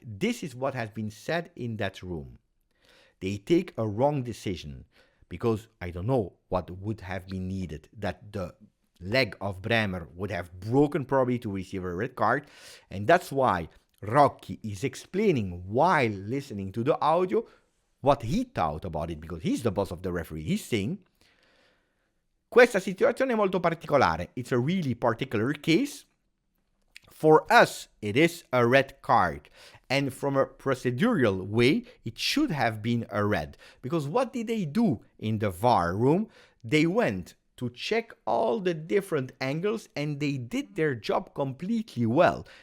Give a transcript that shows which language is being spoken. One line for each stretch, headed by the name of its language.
English: This is what has been said in that room. They take a wrong decision because I don't know what would have been needed, that the leg of Bremer would have broken probably to receive a red card. And that's why Rocchi is explaining while listening to the audio what he thought about it, because he's the boss of the referee. He's saying,
Italian: questa situazione è molto particolare.
English: It's a really particular case. For us, it is a red card. And from a procedural way, it should have been a red. Because what did they do in the VAR room? They went to check all the different angles and they did their job completely well.